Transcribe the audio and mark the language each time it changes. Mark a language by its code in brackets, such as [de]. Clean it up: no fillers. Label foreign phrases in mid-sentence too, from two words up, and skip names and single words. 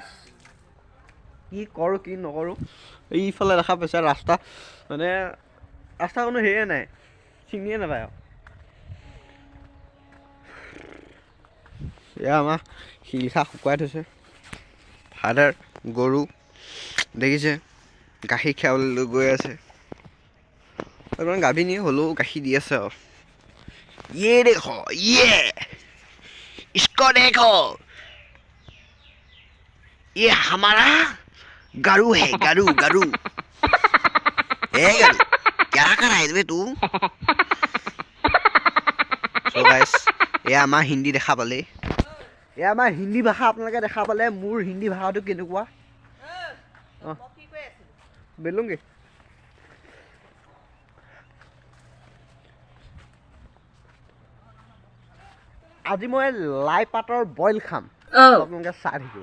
[as] কি কৰোঁ কি নকৰোঁ, এইফালে দেখা পাইছে ৰাস্তা, মানে ৰাস্তা কোনো হেৰিয়ে নাই, চিনিয়ে নাপায় আৰু। এয়া আমাৰ শিলিখা শুকুৱাই থৈছে, ফাদাৰ গৰু দেখিছে গাখীৰ খীৰাবলৈ লৈ গৈ আছে, অকণমান গাভিনী হ'লেও গাখীৰ দি আছে আৰু। [hi] ये देखो ये इसको देखो, ये हमारा गरु है, गरु गरु ए गरु क्या कर रहा है तू? [en] So guys, [as] এয়া আমাৰ হিন্দী দেখা পালে, এয়া আমাৰ হিন্দী ভাষা আপোনালোকে দেখা পালে। মোৰ হিন্দী ভাষাটো কেনেকুৱা বেলুংগে। আজি মই লাই পাতৰ বইল খাম, আপোনালোকে চাই থাকিব।